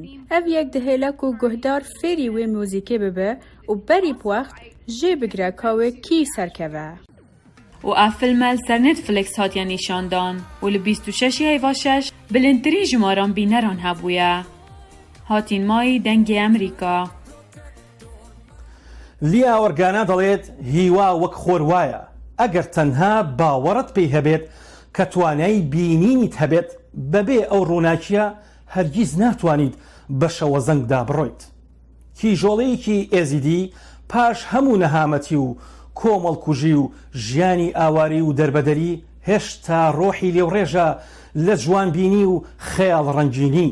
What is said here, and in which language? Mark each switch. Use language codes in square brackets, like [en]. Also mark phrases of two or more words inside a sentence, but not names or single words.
[ku] Ev yek dihêle ku guhdar fêrî wê mûzîkê bibe û berî wext jê bigire ka wê kî serkeve. û ev film li ser Netflix hatiye nîşandan û li 26 heyva 6 bilindtirîn jimaran bîneran hebûye. Hatîn mayî dengê Amerîka. [ckb] لیا وەرگانە دەڵێت هیوا وەک خۆر وایە ئەگەر تەنها باوەڕت پێی هەبێت کە توانای بینینیت هەبێت بەبێ ئەو ڕووناکیە هەرگیز ناتوانیت بە شەوە زەنگدا بڕۆیت. کیژۆڵەیەکی ئێزیدی پاش هەموو نەهامەتی و کۆمەڵکوژی و ژیانی ئاواری و دەربەدەری هێشتا ڕۆحی لێوڕێژە لە جوانبینی و خەیاڵ ڕەنگینی.